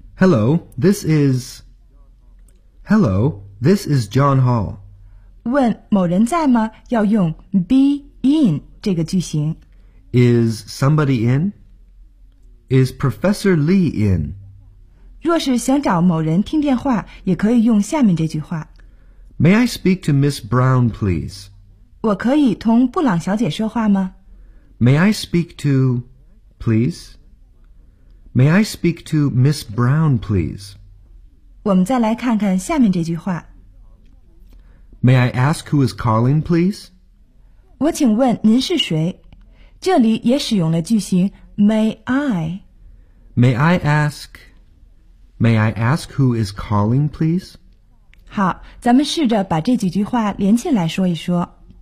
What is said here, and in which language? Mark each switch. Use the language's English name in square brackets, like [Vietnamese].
[English] Hello, this is John Hall。 [Chinese] 问某人在吗？要用 be in 这个句型。 [English] Is somebody in? Is Professor Lee in? [Chinese] 若是想找某人听电话，也可以用下面这句话。 [English] May I speak to Miss Brown, please? [Chinese] 我可以同布朗小姐说话吗？ [English] May I speak to, please? May I speak to Miss Brown, please? [Chinese] 我们再来看看下面这句话。 [English] May I ask who is calling, please? [Chinese] 我请问您是谁？这里也使用了句型 may I. [English] May I ask, may I ask who is calling, please? [Chinese] 好，咱们试着把这几句话连起来说一说。